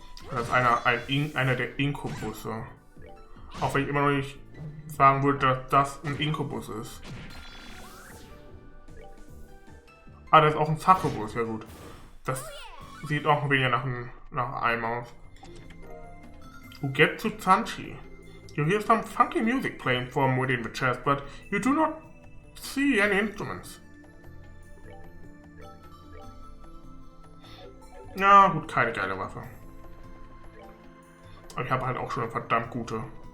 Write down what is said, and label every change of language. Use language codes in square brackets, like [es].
[de] Das ist einer der Inkubusse. Auch wenn ich immer noch nicht sagen würde, dass das ein Inkubus ist. Ah, das ist auch ein Succubus, ja gut. Das sieht auch ein wenig nach einem aus. [en] You get to Sanchi. You hear some funky music playing from within the chest, but you do not see any instruments. [de] Na gut, keine geile Waffe. Aber ich habe halt auch schon eine verdammt gute.